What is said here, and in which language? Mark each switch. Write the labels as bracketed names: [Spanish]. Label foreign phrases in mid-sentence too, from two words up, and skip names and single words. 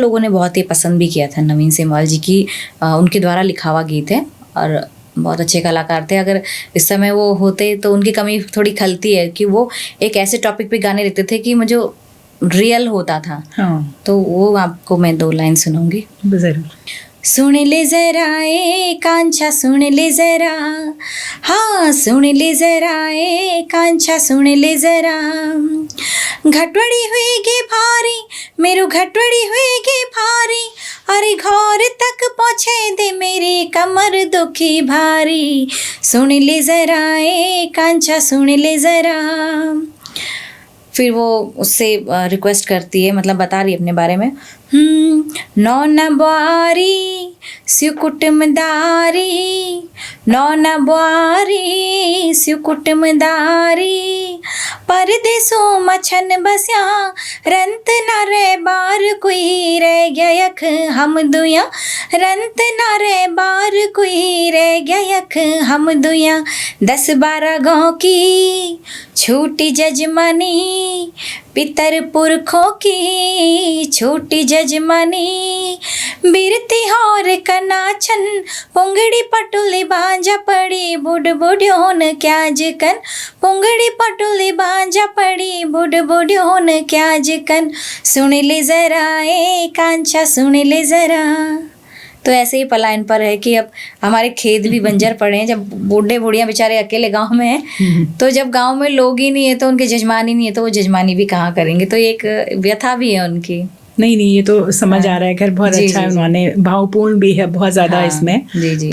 [Hindi] लोगों ने बहुत ही पसंद भी किया था। नवीन सिमवाल जी की उनके द्वारा लिखा हुआ गीत है, और बहुत अच्छे कलाकार थे। अगर इस समय वो होते तो उनकी कमी थोड़ी खलती है, कि वो एक ऐसे टॉपिक पे गाने लिखते थे कि मुझे रियल होता था। तो वो आपको मैं 2 लाइन सुनाऊंगी जरूर। [Garhwali] सुन ले जरा ए कांछा, सुन ले जरा, हाँ सुन ले जरा ए कांछा, सुन ले जरा, घटवड़ी हुएगी भारी, मेरो घटवड़ी हुएगी भारी, अरे घर तक पहुँचे दे मेरी कमर दुखी भारी, सुन ले जरा ए कांछा, सुन ले जरा। [Hindi] फिर वो उससे रिक्वेस्ट करती है, मतलब बता रही है अपने बारे में, [Garhwali] नौना बुआरी स्यु कुटुमदारी, नौना बुआरी स्यु कुटुमदारी, परदेसों मछन बस्या रंत न रे बार कोई रह गया यख हम दुया, रंत न रे बार कोई रह गया यख हम दुया, 10-12 गाँव की छोटी जजमानी, पितर पुरखों की छोटी जजमानी, बिरती हौर कनाचन पुंगड़ी पटुली बांजा पड़ी, बुढ़ बुढ़ोन क्या जकन, पुंगड़ी पटुली बांजा पड़ी, बुढ़ बुढ़ोन क्या जकन, सुन ले जरा ए कांछा, सुन ले जरा। [Hindi] तो ऐसे ही पलायन पर है कि अब हमारे खेत भी बंजर पड़े हैं, जब बूढ़े बूढ़ियाँ बेचारे अकेले गांव में हैं, तो जब गांव में लोग ही नहीं है, तो उनके जजमान ही नहीं है, तो वो जजमानी भी कहाँ करेंगे। तो एक व्यथा भी है उनकी। नहीं, ये तो समझ आ रहा है। खैर बहुत अच्छा है, उन्होंने भावपूर्ण भी है बहुत ज़्यादा इसमें।